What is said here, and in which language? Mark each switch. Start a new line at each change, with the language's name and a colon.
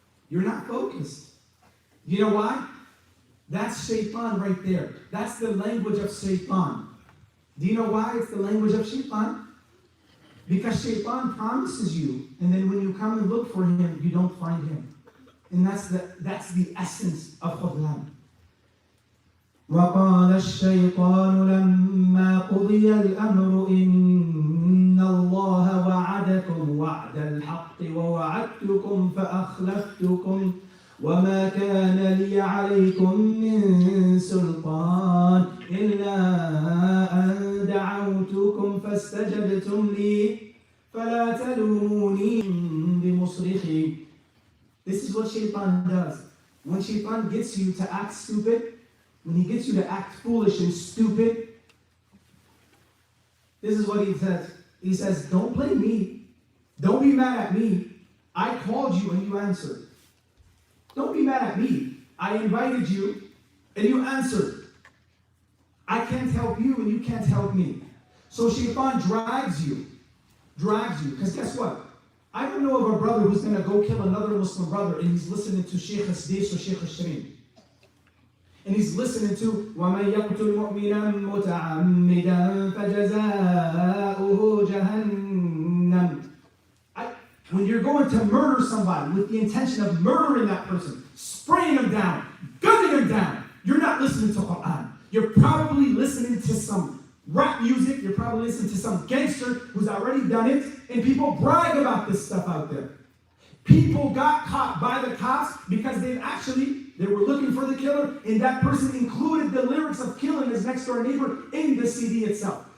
English: You're not focused. You know why? That's shaitan right there. That's the language of shaitan. Do you know why it's the language of shaitan? Because shaitan promises you, and then when you come and look for him, you don't find him. And that's the essence of khudlan.
Arabic: وقال الشيطان لما قضي الأمر إن الله وعدكم وعد الحق ووعدتكم فأخلفتكم وما كان لي عليكم من سلطان إلا أن دعوتكم فاستجبتم لي فلا تلوموني بمصرخي.
English: This is what shaitan does. When shaitan gets you to act stupid, when he gets you to act foolish and stupid, this is what he says. He says, don't blame me. Don't be mad at me. I called you and you answered. Don't be mad at me. I invited you and you answered. I can't help you and you can't help me. So shaitan drags you. Because guess what? I don't know of a brother who's going to go kill another Muslim brother and he's listening to Sheikh Hasdis or Sheikh Hashrin. And he's listening to
Arabic: وَمَنْ يَقْتُلْ مُؤْمِنًا مُتَعَمِّدًا فَجَزَاؤُهُ جَهَنَّمْ.
English: When you're going to murder somebody with the intention of murdering that person, spraying them down, gunning them down, you're not listening to Quran. You're probably listening to some rap music. You're probably listening to some gangster who's already done it. And people brag about this stuff out there. People got caught by the cops because they were looking for the killer, and that person included the lyrics of killing his next door neighbor in the CD itself.